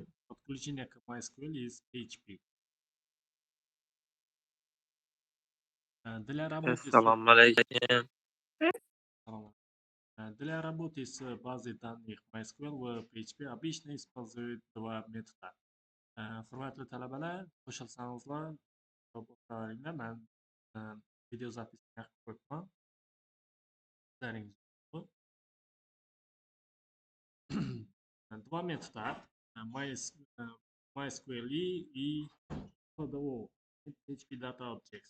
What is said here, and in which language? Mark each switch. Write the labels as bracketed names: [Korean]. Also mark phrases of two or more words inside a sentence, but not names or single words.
[Russian] Подключение к MySQL из PHP. Для работы с, [Uzbek] Assalomu alaykum. [Russian] для работы с базой данных MySQL в PHP обычно используют два метода. [Uzbek] Hurmatli talabalar, qo'shilsangizlar, o'qitaveringlar. Men video zapisni qilib qo'yibman. [Russian] Два метода MySQL и PDO, PHP Data Objects.